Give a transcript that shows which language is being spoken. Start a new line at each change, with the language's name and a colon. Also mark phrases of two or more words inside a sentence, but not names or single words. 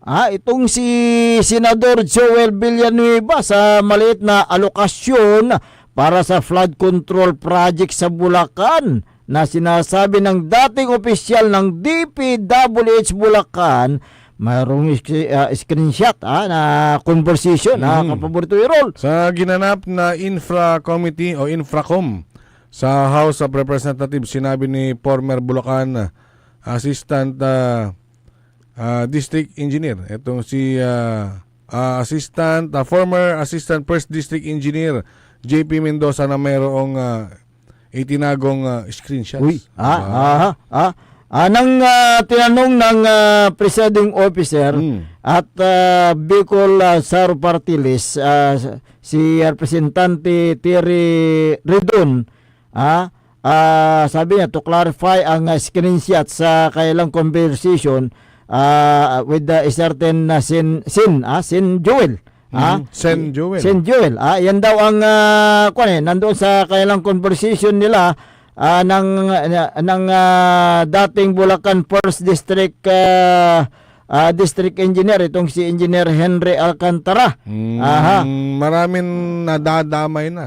Filipino: Itong si Senador Joel Villanueva sa maliit na alokasyon para sa
English: flood control project
Filipino: sa Bulacan na sinasabi ng dating opisyal ng DPWH Bulacan. Mayroong screenshot na conversation kapaborito i-roll. Sa ginanap na Infra Committee o Infracom sa House of Representatives, sinabi ni
English: former Bulacan Assistant District Engineer,
Filipino: itong si
English: former Assistant First District Engineer
Filipino: JP Mendoza na mayroong itinagong screenshots. Uy, nang tinanong ng presiding officer at Bicol Saro Party List, si Representante Terry Redon, sabi niya
English: to clarify
Filipino: ang screenshot sa kailang
English: conversation with a certain
Filipino: Sin Joel. Sen Joel. Sen Joel. Yan daw ang nandoon sa kailang conversation nila ng dating Bulacan
English: First District District Engineer,
Filipino: itong si Engineer Henry Alcantara. Maraming nadadamay na.